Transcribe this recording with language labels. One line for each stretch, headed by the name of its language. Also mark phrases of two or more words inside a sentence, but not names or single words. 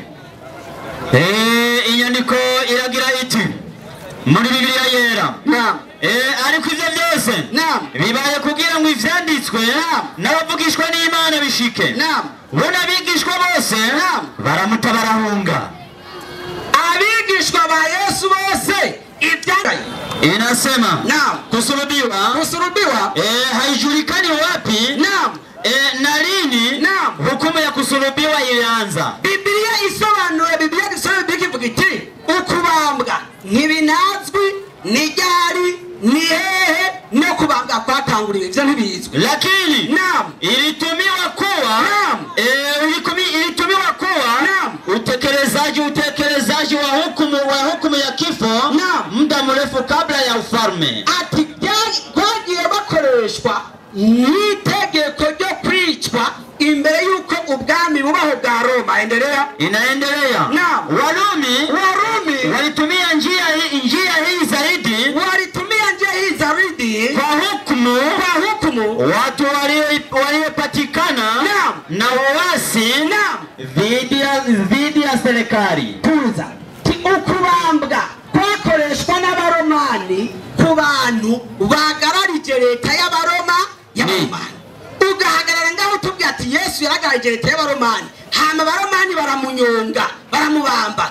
Rundi: Inyandiko iragira iti muri Bibiliya yera
Swahili: naam
Rundi: ariko ivyo byose
Swahili: naam
Rundi: bibaye kugira ngo ivyanditswe n'abavugishwa n'Imana bishike
Swahili: naam
Rundi: bona abigishwa bose naam baramuta barahunga abigishwa ba Yesu bose Ibyaraye
Swahili: inasema naam, kusulubiwa haijulikani wapi naam, na lini naam hukumu ya kusulubiwa ilianza.
Rundi: Biblia isobanura, Biblia isobanura ikivuga iti ukubambwa ntibinazwi ni ryari ni hehe no kubambwa kwatanguriwe ivyo ntibizwi,
Swahili: lakini naam ilitumiwa kuwa naam ilitumiwa kuwa naam utekelezaji wa hukumu ya kifo naam muda mrefu kabla ya ufalme.
Rundi: Ati byagiye bakoreshwa n'itegeko ryo kwicwa imbere yuko ubwami bubaho bwa Roma.
Swahili: Inaendelea. Naam. Warumi walitumia njia hii zaidi kwa hukumu watu waliopatikana na uasi dhidi ya serikali.
Rundi: Tuza ukubambwa kwakoreshwa n'abaromani ku bantu bagararije leta y'abaroma y'abaromani. Ugahagarara ngaho tubwira ati Yesu yaragararije leta y'abaromani, hama abaromani baramunyonga baramubamba.